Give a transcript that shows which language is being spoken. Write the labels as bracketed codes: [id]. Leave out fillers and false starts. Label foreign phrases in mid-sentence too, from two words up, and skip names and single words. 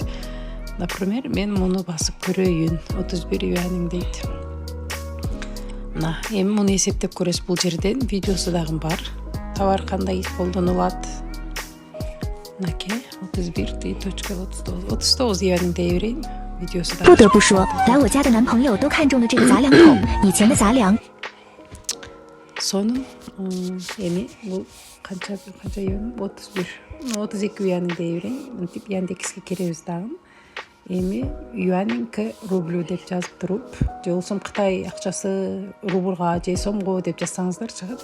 [ky] Например, мен муну басып көрөйүн. 31 юанинг дейт. Мына, эми муну эсептеп көрөсүз. Бул жерден видеосу дагы бар. Товар кандай колдонулат. Мынакей 31.39 юанинг дей берейин. [zh] 不得不说，来我家的男朋友都看中了这个杂粮桶，以前的杂粮。 [ky] Сонун эми бул канча юан? 32 юанинг дей берейин. Мынтип Яндекске киребиз дагы. Эми юанинг рубль деп жазып туруп, же болбосо Кытай акчасы рублга же сомго деп жазсаңыздар чыгат.